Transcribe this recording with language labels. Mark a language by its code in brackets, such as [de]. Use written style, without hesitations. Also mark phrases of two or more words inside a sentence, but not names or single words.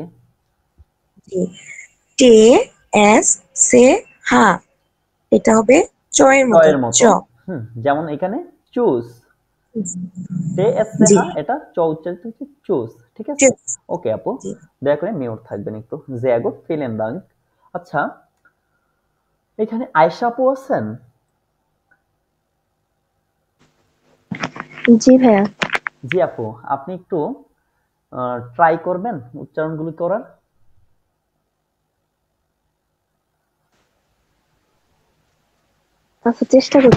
[bn] জি [de] Te Es Ce Ha [bn] এটা হবে চয়ের মতো জয়ের চ মতো। যেমন এখানে চুজ, [de] Te Es Ce [bn] জি হা, এটা চ উচ্চারিত হচ্ছে চুজ, ঠিক আছে? [de] চুজ [bn] ওকে আপু, জি দয়া করে মিউট থাকবেন একটু। [de] sehr gut, vielen Dank. [bn] আচ্ছা, এখানে আয়েশা আপু আছেন? জি ভাইয়া। জি আপু, আপনি একটু ট্রাই করবেন উচ্চারণগুলি করার? আচ্ছা চেষ্টা করি।